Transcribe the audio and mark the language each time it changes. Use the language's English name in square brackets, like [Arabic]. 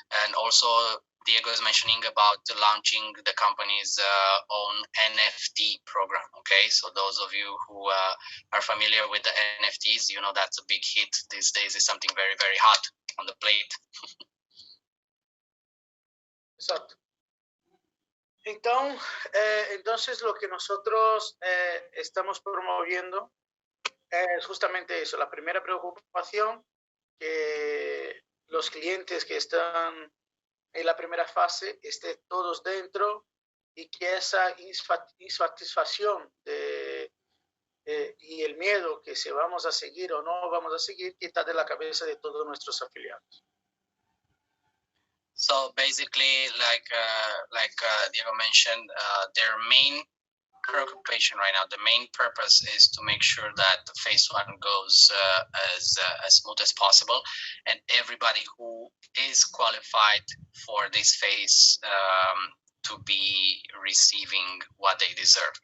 [English] And also Diego is mentioning about launching the company's own NFT program. Okay, so those of you who are familiar with the NFTs, you know that's a big hit these days. It's something very hot on the plate. [Spanish] Exacto. Entonces lo que nosotros estamos promoviendo es justamente eso, la primera preocupación, que los clientes que están en la primera fase estén todos dentro y que esa insatisfacción y el miedo que si vamos a seguir o no vamos a seguir, quita de la cabeza de todos nuestros afiliados. [English] So basically, like Diego mentioned, their main preoccupation right now, the main purpose is to make sure that the phase one goes as smooth as possible, and everybody who is qualified for this phase to be receiving what they deserve.